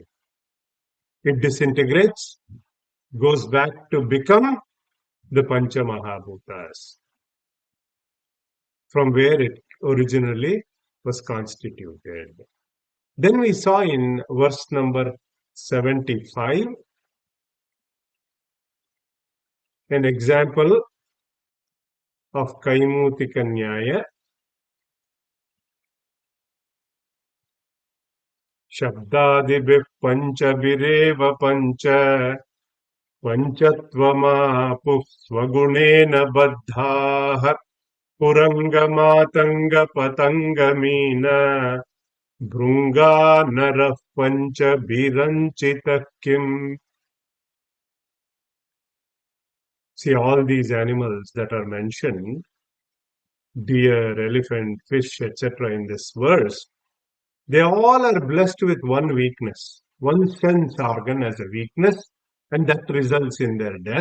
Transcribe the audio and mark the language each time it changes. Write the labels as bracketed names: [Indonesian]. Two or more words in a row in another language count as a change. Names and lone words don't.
[English] It disintegrates, goes back to become the [Sanskrit] Pancha Mahabhutas, [English] from where it originally was constituted. Then we saw in verse number 75 an example of [Sanskrit] Kaimutika Nyaya. Shabdadibhi panchabirev pancha panchatvamapuh swagunena baddhah purangamatanga patangamina bhrunga narah pancha biranchita kim. [English] See, all these animals that are mentioned, deer, elephant, fish, etc., in this verse, they all are blessed with one weakness. One sense organ as a weakness, and that results in their death.